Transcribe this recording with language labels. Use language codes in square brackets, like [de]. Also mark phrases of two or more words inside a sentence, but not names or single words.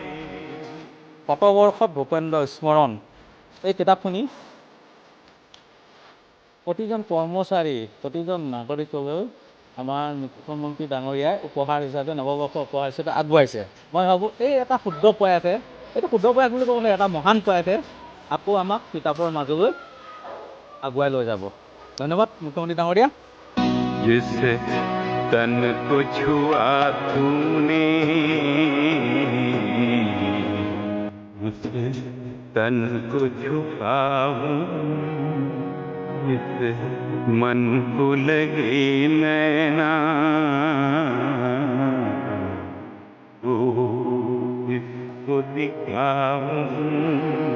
[as] শতবৰ্ষত ভূপেন্দ্ৰ স্মৰণ এই কিতাপখনি প্ৰতিজন কৰ্মচাৰী, প্ৰতিজন নাগৰিকলৈ আমাৰ মুখ্যমন্ত্ৰী ডাঙৰীয়াই উপহাৰ হিচাপে, নৱবৰ্ষৰ উপহাৰ হিচাপে আগবঢ়াইছে। মই ভাবোঁ এই এটা শুদ্ধ প্ৰয়াসে, এইটো শুদ্ধ প্ৰয়াস বুলি ক'বলৈ এটা মহান প্ৰয়াসে আকৌ আমাক কিতাপৰ মাজলৈ আগুৱাই লৈ যাব। ধন্যবাদ মুখ্যমন্ত্ৰী ডাঙৰীয়া। [hi] जिसे तन को छुआ तूने तन को छुपाऊं, जिसे मन को लगे नैना वो इसको दिखाऊं।